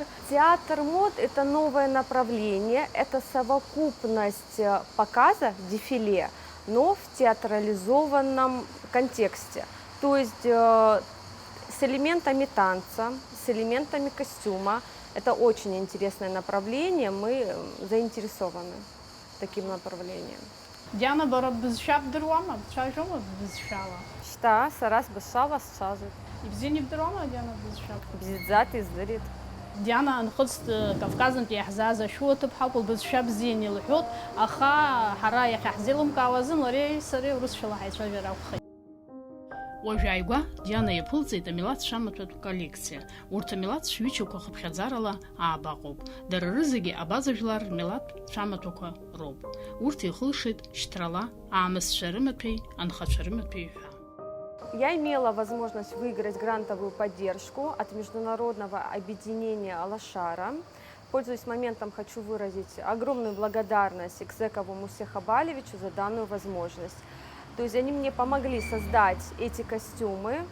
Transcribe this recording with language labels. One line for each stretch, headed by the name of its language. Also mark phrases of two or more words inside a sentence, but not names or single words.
Russian: Театр мод – это новое направление, это совокупность показа, дефиле, но в театрализованном контексте. То есть с элементами танца, с элементами костюма. Это очень интересное направление, мы заинтересованы таким направлением.
Abkhazian: Диана бара бызшәа бдыруама, бцәажәома бызшәала? Шьҭа, сара сбызшәала сцәажәоит. Ибзианы ибдыруама Диана бызшәа? Бзиаӡа издырит. Диана анхыҵт Кавказнтәи иаҳзааз ашәуа ҭыԥҳа ауп, лбызшәа бзианы илҳәоит, аха ҳара иахьаҳзеилымкаауазын лареи сареи урысшәала ҳаицәажәар акәхеит. Уажәы ааигәа Диана иаԥылҵеит амилаҭ шәамаҭәатә коллекциа. Урҭ амилаҭ шәҩычақәа хыԥхьаӡарала аабаҟоуп. Дара рызегьы абазажәлар рмилаҭ шәамаҭәақәа роуп. Урҭ ихылшеит шьҭрала, аамысцәа рымаҭәеи, анхацәа рымаҭәеи ҳәа.
Russian: Я имела возможность выиграть грантовую поддержку от международного объединения Алашара. Пользуясь моментом, хочу выразить огромную благодарность Экзекову Мусе Хабалевичу за данную возможность. То есть они мне помогли создать эти костюмы.